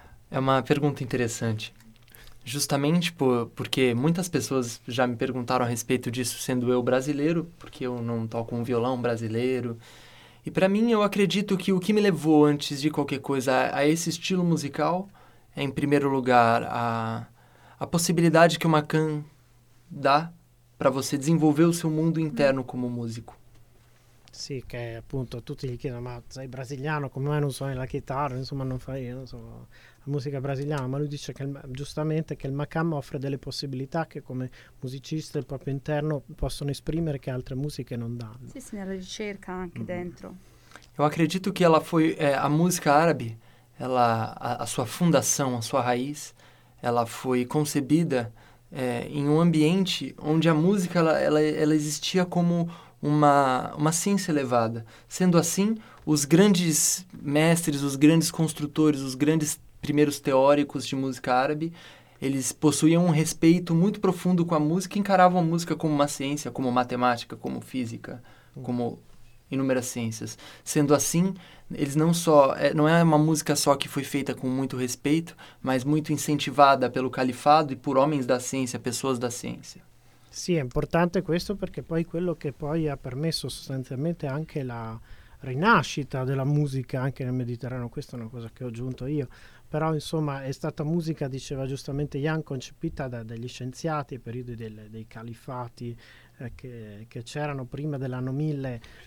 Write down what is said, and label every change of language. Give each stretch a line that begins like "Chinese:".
Portuguese: É uma pergunta interessante. Justamente porque muitas pessoas já me perguntaram a respeito disso, sendo eu brasileiro, porque eu não toco um violão brasileiro. E para mim, eu acredito que o que me levou, antes de qualquer coisa, a esse estilo musical é, em primeiro lugar, a possibilidade que o Macan dá para você desenvolver o seu mundo interno como músico.
Italian: Sì, che appunto tutti gli chiedono, ma sei brasiliano, come mai non suoni la chitarra, insomma non fai la musica brasiliana, ma lui dice che giustamente che il Macam offre delle possibilità che come musicista il proprio interno possono esprimere che altre musiche non danno. Sì, nella ricerca anche dentro. Io
Portuguese: acredito che ela foi a musica árabe, ela, a sua fundação, a sua raiz, ela foi concebida
Italian: in un
Portuguese: ambiente onde a musica ela existia come uma ciência elevada. Sendo assim, os grandes mestres, os grandes construtores, os grandes primeiros teóricos de música árabe, eles possuíam um respeito muito profundo com a música e encaravam a música como uma ciência, como matemática, como física, como inúmeras ciências. Sendo assim, eles não só não é uma música só que foi feita com muito respeito, mas muito incentivada pelo califado e por homens da ciência, pessoas da ciência.
Italian: Sì, è importante questo perché poi quello che poi ha permesso sostanzialmente anche la rinascita della musica anche nel Mediterraneo, questa è una cosa che ho aggiunto io, però insomma è stata musica, diceva giustamente Jan, concepita da degli scienziati ai periodi dei califati che c'erano prima dell'anno 1000, sì.